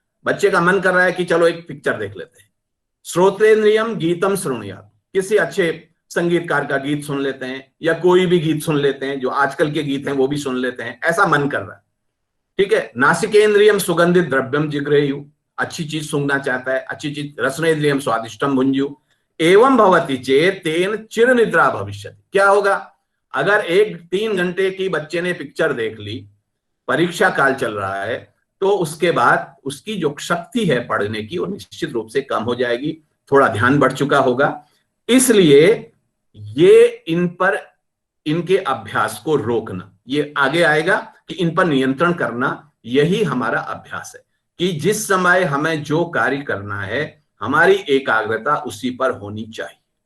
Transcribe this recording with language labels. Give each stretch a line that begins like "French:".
Hindi: बच्चे का मन कर रहा है कि चलो एक पिक्चर देख लेते हैं।
Sanskrit: श्रोतेन्द्रियम गीतम श्रृणुयात्,
Hindi: किसी अच्छे संगीतकार का गीत सुन लेते हैं, या कोई भी गीत सुन लेते हैं, जो आजकल के गीत हैं वो भी सुन लेते हैं, ऐसा मन कर रहा है। ठीक है।
Sanskrit: नासिकेन्द्रियम सुगंधित द्रव्यम जिग्रेयु,
Hindi: अच्छी चीज सूंघना चाहता है, अच्छी चीज।
Sanskrit: रसनेन्द्रियम स्वादिष्टम भुंजु। एवं भवति चेत तेन चिर निद्रा भविष्यति।
Hindi: क्या होगा अगर 1-3 घंटे की बच्चे ने पिक्चर देख ली, परीक्षा काल चल रहा है, तो उसके बाद उसकी जो शक्ति है पढ़ने की वो निश्चित रूप से कम हो जाएगी, थोड़ा ध्यान बढ़ चुका होगा। इसलिए ये इन पर इनके अभ्यास को रोकना, ये आगे आएगा कि इन पर नियंत्रण करना, यही हमारा अभ्यास है कि जिस समय हमें जो कार्य करना है हमारी एकाग्रता उसी पर होनी चाहिए।